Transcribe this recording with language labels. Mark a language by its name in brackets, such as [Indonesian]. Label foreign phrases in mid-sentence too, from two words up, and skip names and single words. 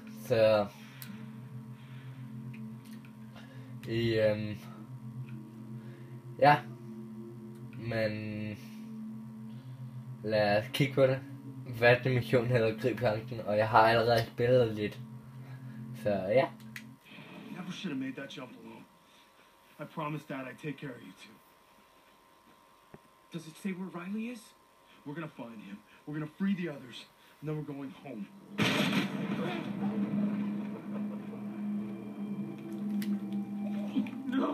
[Danish] Så ja. Men lad os kigge på det. Hvad det mission hedder, grib planken, og jeg har allerede spillet lidt. Så ja. [English] Never should have made that jump alone. I promised Dad I'd take care of you two. Does it say where Riley is? We're gonna find him. We're gonna free the others, and then we're going home. No!